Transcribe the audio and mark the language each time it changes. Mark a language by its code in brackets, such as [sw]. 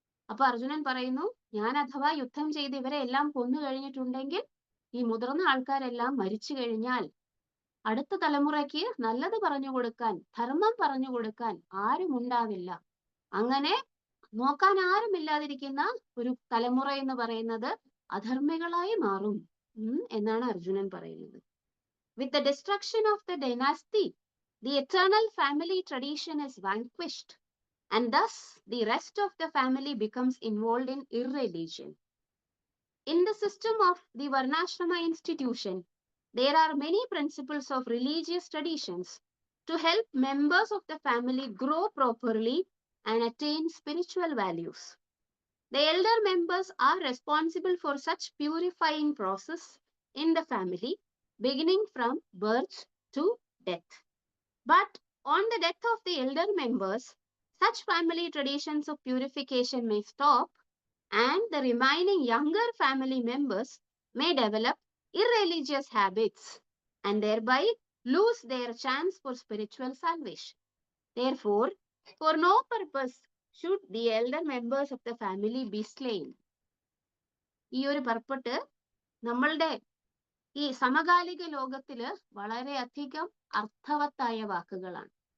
[ml] അപ്പൊ അർജുനൻ പറയുന്നു, ഞാൻ അഥവാ യുദ്ധം ചെയ്ത് ഇവരെ എല്ലാം കൊന്നു കഴിഞ്ഞിട്ടുണ്ടെങ്കിൽ, ഈ മുതിർന്ന ആൾക്കാരെല്ലാം മരിച്ചു കഴിഞ്ഞാൽ അടുത്ത തലമുറയ്ക്ക് നല്ലത് പറഞ്ഞു കൊടുക്കാൻ, ധർമ്മം പറഞ്ഞു കൊടുക്കാൻ ആരും ഉണ്ടാവില്ല. അങ്ങനെ നോക്കാൻ ആരുമില്ലാതിരിക്കുന്ന ഒരു തലമുറ എന്ന് പറയുന്നത് അധർമ്മികളായി മാറും എന്നാണ് അർജുനൻ പറയുന്നത്. [en] With the destruction of the dynasty, the eternal family tradition is vanquished, and thus the rest of the family becomes involved in irreligion. In the system of the Varnashrama institution, there are many principles of religious traditions to help members of the family grow properly and attain spiritual values. The elder members are responsible for such purifying process in the family, beginning from birth to death. But on the death of the elder members, such family traditions of purification may stop, and the remaining younger family members may develop irreligious habits and thereby lose their chance for spiritual salvation. Therefore, for no purpose should the elder members of the family be slain. [ml] ഈ ഒരു പർപ്പട്ട് നമ്മളുടെ ഈ സമകാലിക ലോകത്തില് വളരെയധികം അർത്ഥവത്തായ വാക്കുകളാണ്.